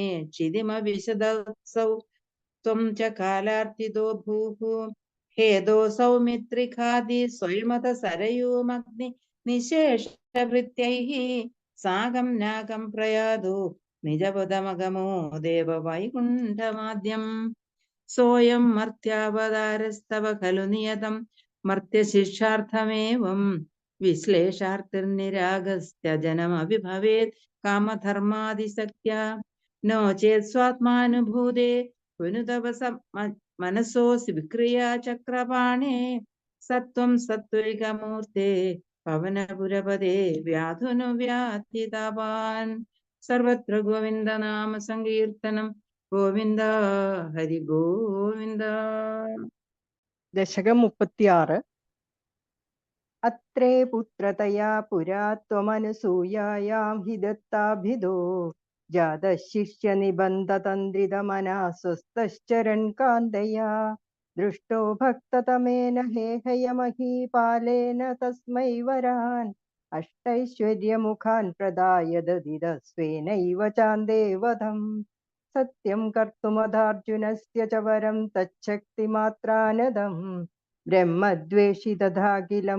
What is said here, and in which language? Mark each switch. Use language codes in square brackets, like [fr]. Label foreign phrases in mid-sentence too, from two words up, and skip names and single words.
[sa] ക്ഷിതിമവിശദസൗ ത്വം ച കാലാർത്തിതോ ഭൂഃ ഹേതോ സൗമിത്രിഖാദി സ്വയമത സരയൂമഗ്നി നിശേഷഭൃത്യൈഃ സാഗം നാഗം പ്രയാതോ നിജപദമഗമോ ദേവ വൈകുണ്ഠമാദ്യം സോയം മർത്യാവതാരസ്തവ ഖലു നിയതം മർത്യശിക്ഷാർത്ഥമേവം വിശ്ലേഷാർത്തിർനിരാഗസ്ത്യജനമഭി ഭവേത് കാമധർമാദിസക്ത്യാ നോ ചേത് സ്വാത്മാനുഭൂതേ पुनुतव मनसोऽसि विक्रिया चक्रपाणे सत्त्वं सत्त्वैकमूर्ते पवनपुरपदे व्याधुनुव्याधितावान् सर्वत्र गोविन्द नाम सङ्कीर्तनं गोविन्द हरि गोविन्द. ദശകം 36. അത്രേ പുത്രതയാ പുരാ ത്വമനസൂയായാം हि दत्ताभिदो जातशिष्यनिबन्धतन्द्रितमना स्वस्तश्चरन् कान्तया दृष्टो भक्ततमेन हेहयमहीपालेन तस्मै वरान् अष्टैश्वर्यमुखान् प्रदाय ददिद स्वेनैव चान्देवधम् सत्यं कर्तुमदार्जुनस्य च वरं तच्छक्तिमात्रानदम् ब्रह्मद्वेषि तथाखिलं